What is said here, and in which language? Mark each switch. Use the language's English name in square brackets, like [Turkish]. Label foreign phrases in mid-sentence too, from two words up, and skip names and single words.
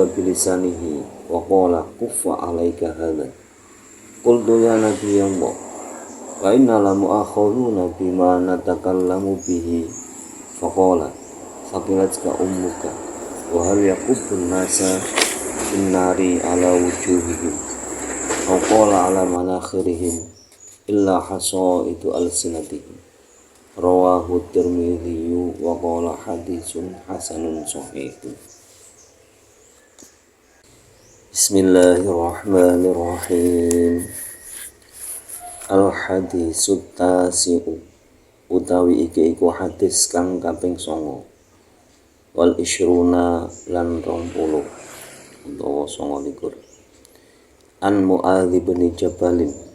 [Arabic] بلسانه وقال كف عليك هذا قلت يا نبي الله وإنا لمؤاخذون بما نتكلم به فقال ثكلتك أمك وهل يكب الناس بالنار على وجوههم وقال على مناخرهم إلا حصائد ألسنتهم رواه الترمذي وقال حديث حسن صحيح. بسم الله الرحمن الرحيم. الحديث التاسع [Javanese] utawi iki iku hadis kang kaping 9 [Arabic] والعشرون [Javanese] lan 20 utawa 29 [Arabic] عن معاذ بن جبل